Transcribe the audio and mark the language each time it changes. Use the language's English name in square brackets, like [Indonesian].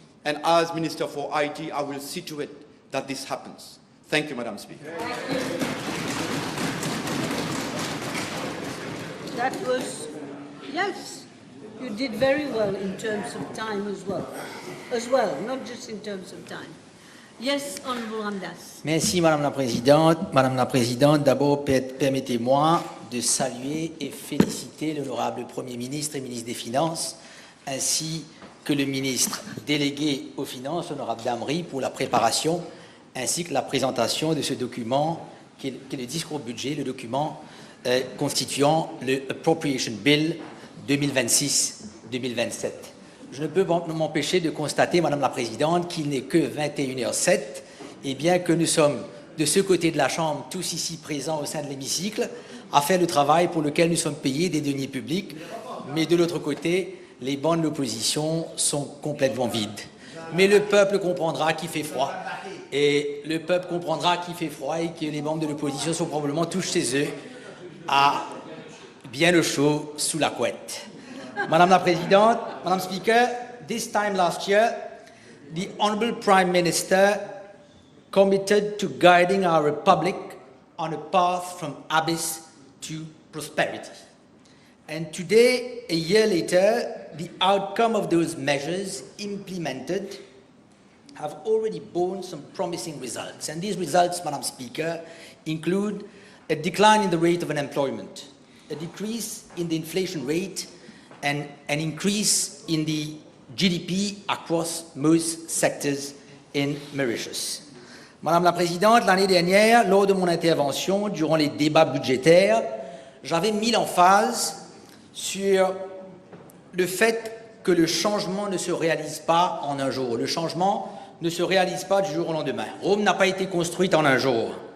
[English] And as Minister for IT, I will see to it that this happens. Thank you, Madam Speaker. That was, yes, you did very well in terms of time as well, not just in terms of time. Yes, Honorable Ramdas. [French] Merci, Madame la Présidente. Madame la Présidente, d'abord, permettez-moi de saluer et féliciter l'honorable Premier ministre et ministre des Finances, ainsi que le ministre délégué aux Finances, honorable Damri, pour la préparation, ainsi que la présentation de ce document, qui est le discours budget, le document constituant le Appropriation Bill 2026-2027. Je ne peux m'empêcher de constater, Madame la Présidente, qu'il n'est que 21h07, et bien que nous sommes de ce côté de la Chambre, tous ici présents au sein de l'hémicycle, à faire le travail pour lequel nous sommes payés des deniers publics, mais de l'autre côté, les bancs de l'opposition sont complètement vides. Mais le peuple comprendra qu'il fait froid, et le peuple comprendra qu'il fait froid et que les membres de l'opposition sont probablement tous chez eux à bien au chaud sous la couette. Madame la Présidente, [English] Madame Speaker, this time last year, the Honourable Prime Minister committed to guiding our Republic on a path from abyss to prosperity. And today, a year later, the outcome of those measures implemented have already borne some promising results. And these results, Madam Speaker, include a decline in the rate of unemployment, a decrease in the inflation rate, and an increase in the GDP across most sectors in Mauritius. [French] Madame la Présidente, l'année dernière, lors de mon intervention durant les débats budgétaires, j'avais mis l'emphase sur le fait que le changement ne se réalise pas en un jour. Le changement ne se réalise pas du jour au lendemain. Rome n'a pas été construite en un jour.